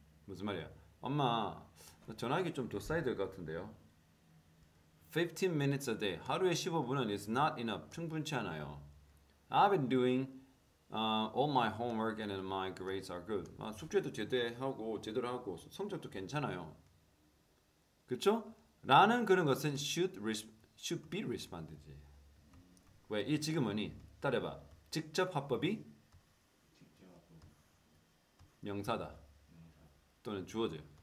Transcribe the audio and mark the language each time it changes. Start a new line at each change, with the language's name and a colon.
Korean: 무슨 말이야? 엄마 전화기 좀 더 써야 될 것 같은데요.
English: 15 minutes a day.
Korean: 하루에 15분은
English: is not enough.
Korean: 충분치 않아요.
English: I've been doing all my homework and my grades are good.
Korean: 숙제도 제대로 하고 성적도 괜찮아요. 그렇죠? 라는 그런 것은
English: should be responded
Korean: 지. 왜? 이 지금 뭐니? 따라해봐. 직접 화법이 명사다. 또는 주어져요.